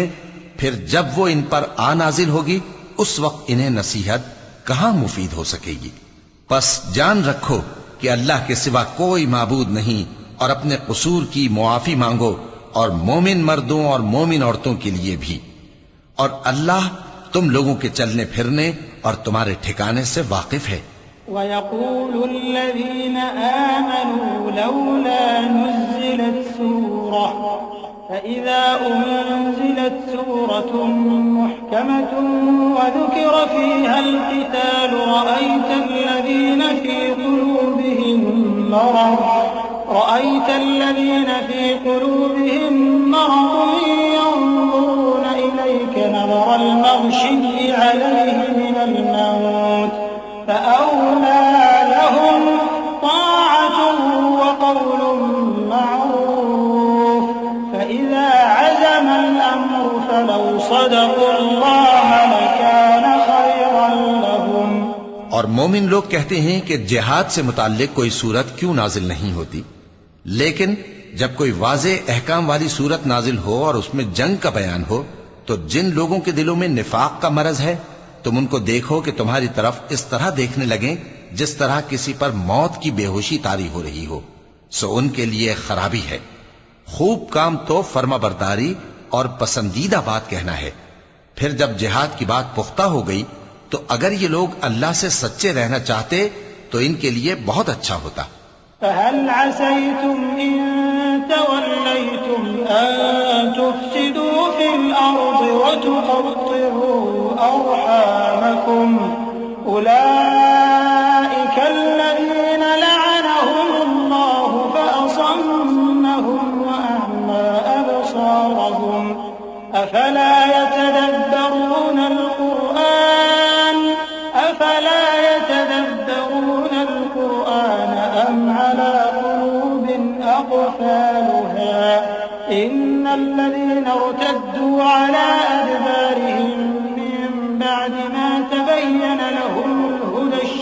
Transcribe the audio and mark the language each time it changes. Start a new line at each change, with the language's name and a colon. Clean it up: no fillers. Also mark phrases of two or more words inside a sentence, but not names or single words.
Hindi: फिर जब वो इन पर आ नाजिल होगी उस वक्त इन्हें नसीहत कहां मुफीद हो सकेगी। बस जान रखो कि अल्लाह के सिवा कोई माबूद नहीं और अपने कसूर की मुआफी मांगो, और मोमिन मर्दों और मोमिन औरतों के लिए भी। और अल्लाह तुम लोगों के चलने फिरने और तुम्हारे ठिकाने से वाकिफ है।
Arabic: ويقول الذين آمنوا لولا نزلت سورة فإذا أنزلت سورة محكمة وذكر فيها القتال رأيت الذين في قلوبهم مرض ينظرون إليك نظر المغشي عليه من الموت فأولى لهم طاعة وقول معروف فإذا عزم الأمر فلو صدقوا الله لكان خيرا لهم.
Hindi: और मोमिन लोग कहते हैं कि जिहाद से मुताल्लिक कोई सूरत क्यों नाजिल नहीं होती, लेकिन जब कोई वाज़े अहकाम वाली सूरत नाजिल हो और उसमें जंग का बयान हो, तो जिन लोगों के दिलों में निफाक का मरज है तुम उनको देखो कि तुम्हारी तरफ इस तरह देखने लगें जिस तरह किसी पर मौत की बेहोशी तारी हो रही हो, सो उनके लिए खराबी है। खूब काम तो फर्माबरदारी और पसंदीदा बात कहना है। फिर जब जिहाद की बात पुख्ता हो गई तो अगर ये लोग अल्लाह से सच्चे रहना चाहते तो इनके लिए बहुत अच्छा होता।
Arabic: فهل عسيتم إن توليتم أن تفسدوا في الأرض وتقطعوا أرحامكم أولئك الذين لعنهم الله فأصمهم وأعمى أبصارهم أفلا يتدبرون القرآن أم على قلوب أقفالها إن الذين ارتدوا على أدبارهم من بعد ما تبين لهم الهدى